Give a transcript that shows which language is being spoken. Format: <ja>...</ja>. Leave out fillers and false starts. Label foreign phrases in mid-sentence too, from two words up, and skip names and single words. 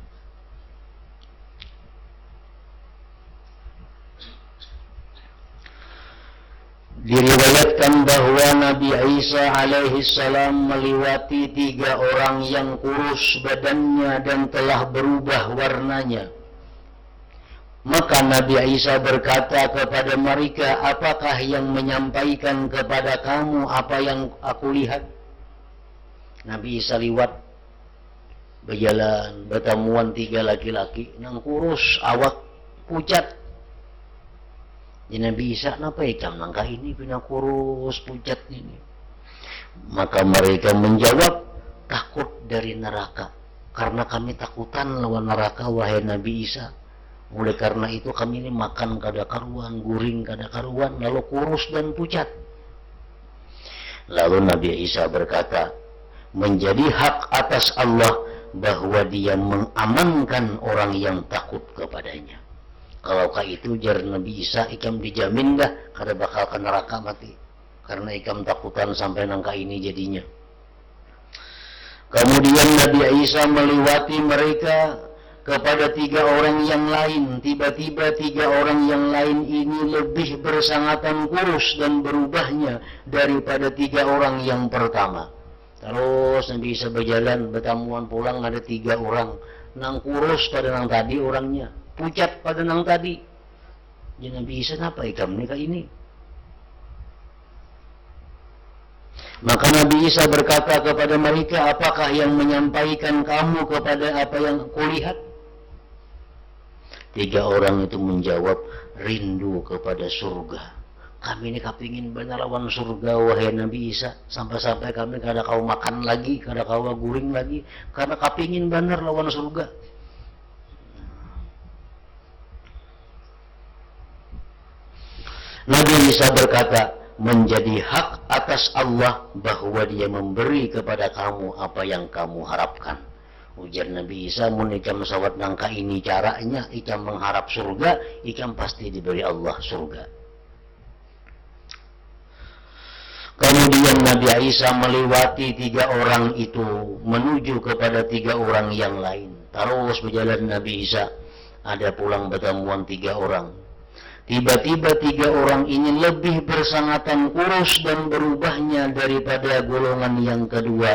<id>Diriwayatkan bahwa Nabi Isa alaihi salam melewati 3 orang yang kurus badannya dan telah berubah warnanya. Maka Nabi Isa berkata kepada mereka, apakah yang menyampaikan kepada kamu apa yang aku lihat?</id> <bjn>Nabi Isa lewat berjalan, bertemuan 3 laki-laki yang kurus, awak pucat. Jadi Nabi Isa, kenapa ikam langkah ini punya kurus pucat ini?</bjn> <id>Maka mereka menjawab, takut dari neraka.</id> <bjn>Karena kami takutan lawan neraka, wahai Nabi Isa. Oleh karena itu kami ini makan kada karuan, guring kada karuan, lalu kurus dan pucat.</bjn> <id>Lalu Nabi Isa berkata, menjadi hak atas Allah bahwa dia mengamankan orang yang takut kepadanya.</id> <bjn>Kalau kah itu jar Nabi Isa, ikam dijamin dah kada bakal ke neraka mati. Karena ikam takutan sampai nangka ini jadinya.</bjn> <id>Kemudian Nabi Isa melewati mereka kepada 3 orang yang lain. Tiba-tiba 3 orang yang lain ini lebih bersangatan kurus dan berubahnya daripada 3 orang yang pertama.</id> <bjn>Terus Nabi Isa berjalan, bertamuan pulang, ada 3 orang. Nang kurus pada nang tadi orangnya, pucat pada nang tadi. Ya Nabi Isa, apa ikam nikah ini?</bjn> <id>Maka Nabi Isa berkata kepada mereka, apakah yang menyampaikan kamu kepada apa yang kulihat? 3 orang itu menjawab, rindu kepada surga.</id> <bjn>Kami ini kepingin benar lawan surga, wahai Nabi Isa. Sampai-sampai kami kada kau makan lagi, kada kau guring lagi, karena kepingin benar lawan surga.</bjn> <id>Nabi Isa berkata, menjadi hak atas Allah bahwa Dia memberi kepada kamu apa yang kamu harapkan.</id> <bjn>Ujar Nabi Isa, mun ikam sawat nangka ini caranya, ikam mengharap surga, ikam pasti diberi Allah surga.</bjn> <id>Kemudian Nabi Isa melewati 3 orang itu menuju kepada 3 orang yang lain.</id> <bjn>Terus berjalan Nabi Isa, ada pulang bertemuan 3 orang.</bjn> <id>Tiba-tiba 3 orang ini lebih bersangatan kurus dan berubahnya daripada golongan yang kedua.</id>